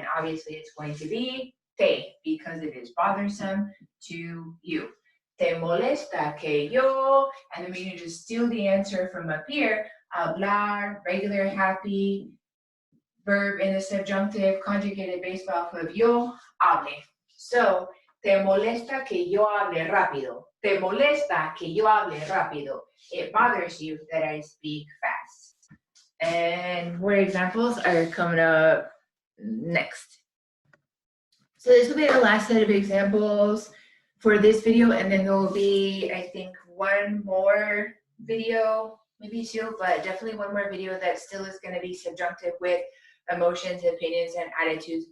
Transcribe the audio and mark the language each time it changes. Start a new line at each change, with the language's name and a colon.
English: And obviously it's going to be te, because it is bothersome to you.
Spanish: Te molesta que yo,
English: and then we can just steal the answer from up here. Hablar, regular happy, verb in the subjunctive, conjugated based off of yo, hable.
Spanish: So, te molesta que yo hable rápido. Te molesta que yo hable rápido.
English: It bothers you that I speak fast. And more examples are coming up next. So this will be the last set of examples for this video, and then there will be, I think, one more video, maybe two, but definitely one more video that still is going to be subjunctive with emotions, opinions, and attitudes.